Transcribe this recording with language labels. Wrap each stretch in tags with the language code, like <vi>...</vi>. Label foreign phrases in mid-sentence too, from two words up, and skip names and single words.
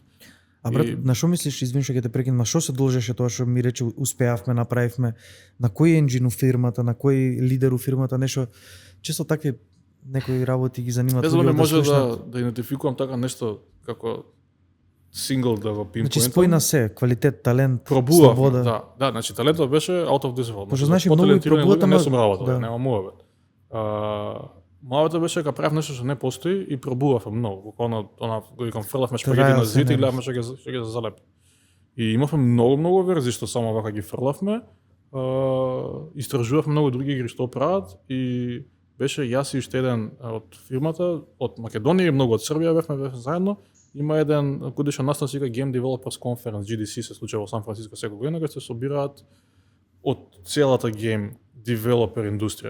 <mk>А брат, на што мислиш, извини што ќе те прекинам, на што се должеше тоа што ми рече успеавме, направивме, на кој енџин у фирмата, на кој лидер у фирмата, нешто, често такви некои работи ги занимаат. Не знам, не може да идентификувам така нешто како сингл да го пинпоинтам. Значи спој на се, квалитет, талент, пробував, слобода. Да, значи талентот беше</mk> <en>out of this world.</en> <mk>Пошто значи многу пробувате, не сум работел, да. нема муавет. Мојата беше дека правев нешто што не постои и пробував многу. Буквално она го викам фрлавме шпагети на зид и гледавме што ќе залепи. И имавме многу верзии што само вака ги фрлавме. Истражувавме многу други игри што прават и беше јас и уште еден од фирмата од Македонија и многу од Србија бевме заедно Има еден годишен настан се вика Game Developers Conference, GDC, се случува во Сан Франциско секоја година, кога се собираат од целата</mk> <en>game developer</en> <mk>индустрија.</mk>